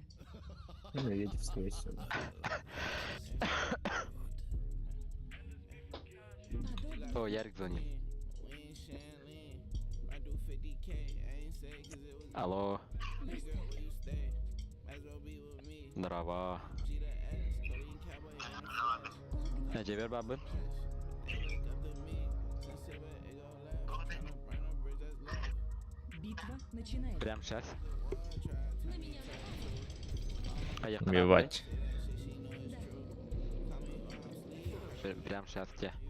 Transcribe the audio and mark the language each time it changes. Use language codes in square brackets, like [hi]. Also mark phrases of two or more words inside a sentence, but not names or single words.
[ru] Ну, Медведев, скорее всего. О, Ярик звонит. Алло. Здорово. [tr] Ne haber abi? [ru] Битва начинается. Прям сейчас. Убивать. Прям сейчас тебе.